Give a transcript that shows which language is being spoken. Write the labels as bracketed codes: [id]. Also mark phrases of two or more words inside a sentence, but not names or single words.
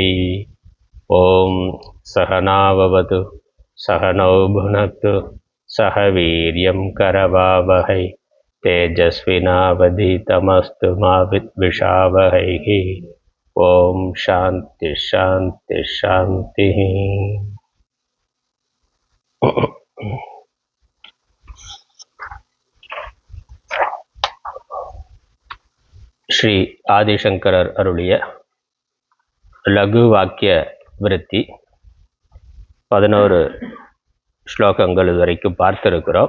[sa] ॐ सहनाववतु सहनौ भुनक्तु सह वीर्यं करवावहै तेजस्विनावधीतमस्तु मा विद्विषावहैः। ओम शांति शांति शांति। [ta] ஸ்ரீ ஆதிசங்கரர் அருளிய லகு வாக்கிய விருத்தி 11 ஸ்லோகங்கள் வரைக்கும் பார்த்திருக்கிறோம்.